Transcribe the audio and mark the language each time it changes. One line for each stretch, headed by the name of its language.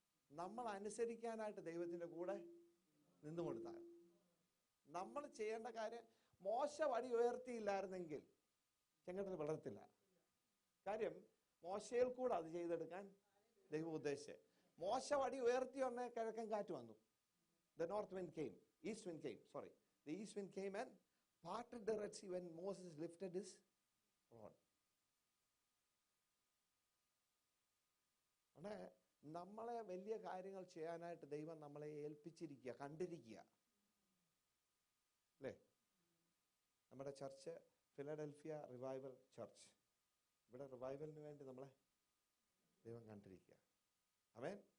Malayalam: നമ്മൾ അനുസരിക്കാനായിട്ട് ദൈവത്തിന്റെ കൂടെ നിന്നു കൊടുത്താൽ നമ്മൾ ചെയ്യേണ്ട കാര്യം, മോശ വടി ഉയർത്തിയില്ലായിരുന്നെങ്കിൽ ചെങ്കടൽ വളരത്തില്ല. കാര്യം മോശയിൽ കൂടെ അത് ചെയ്തെടുക്കാൻ ദൈവം ഉദ്ദേശിച്ച്. മോശ വടി ഉയർത്തി വന്ന കിഴക്കൻ കാറ്റ് വന്നു.
English: The north wind came, east wind came, sorry. The east wind came and parted the Red Sea when Moses lifted his rod.
Malayalam: അവിടെ നമ്മളെ വലിയ കാര്യങ്ങൾ ചെയ്യാനായിട്ട് ദൈവം നമ്മളെ ഏൽപ്പിച്ചിരിക്കുക, കണ്ടിരിക്കുക അല്ലേ? നമ്മുടെ ചർച്ച് ഫിലഡൽഫിയ റിവൈവൽ ചർച്ച്. ഇവിടെ റിവൈവലിന് വേണ്ടി നമ്മളെ ദൈവം കണ്ടിരിക്കുക. ആമേൻ.